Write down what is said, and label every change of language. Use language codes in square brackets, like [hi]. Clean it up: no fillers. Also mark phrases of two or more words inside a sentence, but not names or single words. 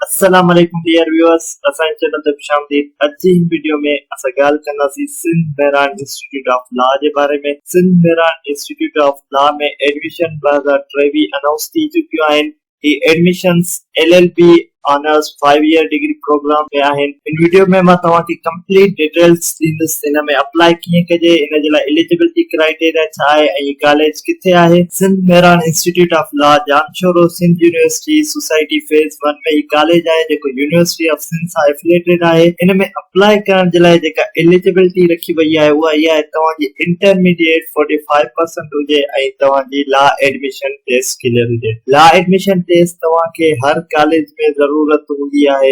[ar] السلام عليكم [en] dear viewers, [sd] असांजे चैनल ते खुशामदीद। अॼु जी हिन वीडियो में असां ॻाल्हि कंदासीं सिंध बहरान इंस्टीट्यूट ऑफ लॉ जे बारे में। सिंध बहरान इंस्टीट्यूट ऑफ लॉ में एडमिशन 2023 अनाउंस थी चुकियूं आहिनि। ही एडमिशन्स LLB [en] honours 5 year degree program [sd] में आहिनि। इन वीडियो में मां तव्हांखे [en] complete details [sd] ॾींदुसि हिन में अप्लाई कीअं कजे, हिन जे लाइ [en] eligibility criteria [sd] छा आहे ऐं ही कॉलेज किथे आहे। सिंध बहरान इंस्टीट्यूट ऑफ लॉ जानशोरो सिंध यूनिवर्सिटी सोसाइटी फेज 1 में ही कॉलेज आहे जेको यूनिवर्सिटी ऑफ सिंध सां एफिलिएटेड आहे। हिन में अप्लाई करण जे लाइ जेका एलिजिबिलिटी रखी वई आहे उहा इहा आहे, तव्हांजी इंटरमीडिएट 45% हुजे ऐं तव्हांजी [en] law admission test [sd] क्लियर हुजे। [en] law admission test [sd] तव्हांखे हर कॉलेज में ज़रूरत हूंदी आहे।